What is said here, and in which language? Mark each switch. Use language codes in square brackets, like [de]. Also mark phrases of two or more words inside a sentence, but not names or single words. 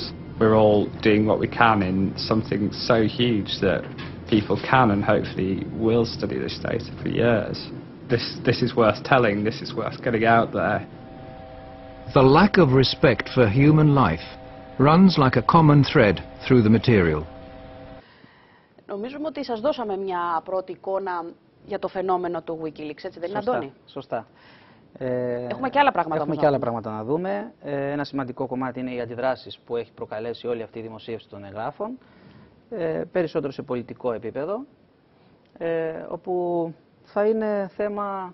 [en] We're all doing what we can in something so huge that people can and hopefully will study this data for years. This is worth telling, this is worth getting out there. The lack of respect for human life runs like a common thread through the material. [el] Νομίζουμε ότι σας δώσαμε μια πρώτη εικόνα για το φαινόμενο του WikiLeaks, έτσι δεν είναι, Αντώνη? Σωστά. Έχουμε και άλλα πράγματα. Έχουμε και άλλα πράγματα να δούμε. Ένα σημαντικό κομμάτι είναι οι αντιδράσεις που έχει προκαλέσει όλη αυτή η δημοσίευση των εγγράφων, περισσότερο σε πολιτικό επίπεδο, όπου θα είναι θέμα...